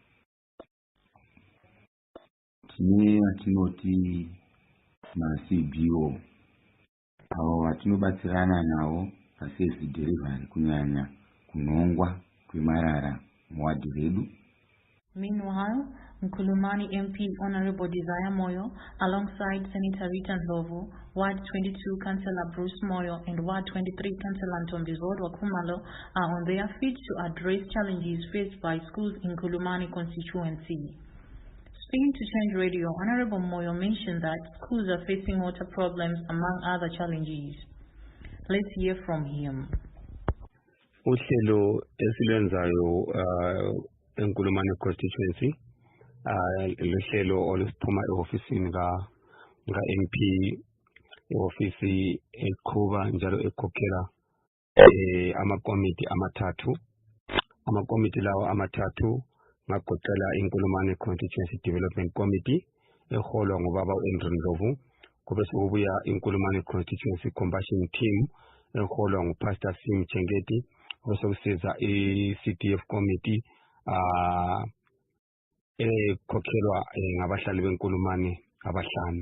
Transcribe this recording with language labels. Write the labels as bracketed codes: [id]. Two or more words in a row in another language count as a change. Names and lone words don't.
[sn] Tine vatinoti ma-CBO avo vatinobatsirana navo paservice delivery kunyanya kunongwa kwemarara muwadhi redu. [en] Meanwhile, Nkulumani MP Honorable Desire Moyo, alongside Senator Rita Ndlovu, Ward 22 Councillor Bruce Moyo, and Ward 23 Councillor Ntombi Zodwa Khumalo are on their feet to address challenges faced by schools in Nkulumani constituency. Speaking to Change Radio, Honorable Moyo mentioned that schools are facing water problems among other challenges. Let's hear from him. [nd] Uhlelo esilenzayo eNkulumani constituency lehlelo oluphuma eofisini ka MP ofisi eqhuba njalo ekhokhela amakomiti lawo amathathu ngagoqela iNkulumani Constituency Development Committee eholwa ngubaba uAndrew Ndlovu, kube sekubuya iNkulumani Constituency Compassion Team eholwa nguPastor Sim Chengeti, bese kusiza iCDF Committee ekhokhelwa ngabahlali beNkulumani abahlanu.